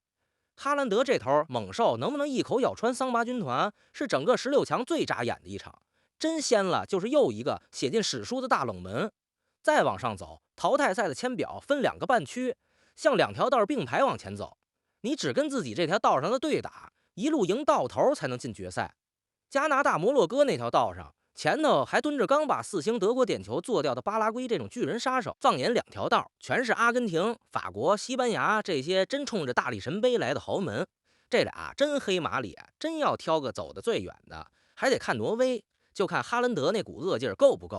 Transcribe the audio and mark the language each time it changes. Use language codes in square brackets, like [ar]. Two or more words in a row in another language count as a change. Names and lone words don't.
[zh] 哈蘭德这头猛兽能不能一口咬穿桑巴军团，是整个16强最扎眼的一场。真掀了，就是又一个写进史书的大冷门。再往上走，淘汰赛的签表分2个半区，像2条道并排往前走。你只跟自己这条道上的队打，一路赢到头才能进決賽。加拿大摩洛哥那條道上，前頭還蹲着剛把4星德國點球做掉的巴拉圭這種巨人殺手。放眼2條道，全是阿根廷、法國、西班牙這些真衝着大力神杯來的豪門。這倆真黑馬裡真要挑個走得最遠的，還得看挪威，就看哈蘭德那股惡勁夠不夠。